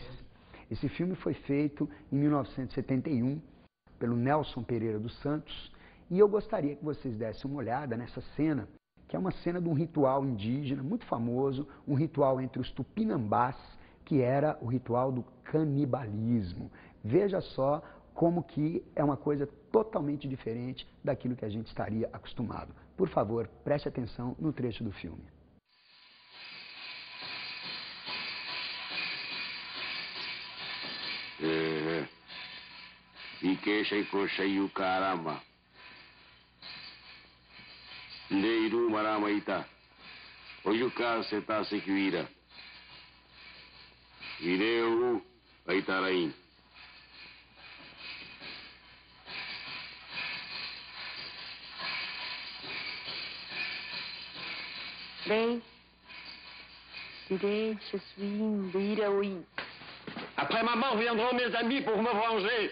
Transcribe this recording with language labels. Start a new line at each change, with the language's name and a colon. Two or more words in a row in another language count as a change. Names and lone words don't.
Portuguese: Esse filme foi feito em 1971 pelo Nelson Pereira dos Santos e eu gostaria que vocês dessem uma olhada nessa cena, que é uma cena de um ritual indígena muito famoso, um ritual entre os tupinambás, que era o ritual do canibalismo. Veja só como que é uma coisa totalmente diferente daquilo que a gente estaria acostumado. Por favor, preste atenção no trecho do filme.
Tupí: Ikesha ikosha yu karama. Ndeiru marama ita. Ojuka seta sequira. Ireu aitarain.
Portuguese: Bem,
French: je suis Biraoui. Après ma mort viendront mes amis pour me venger.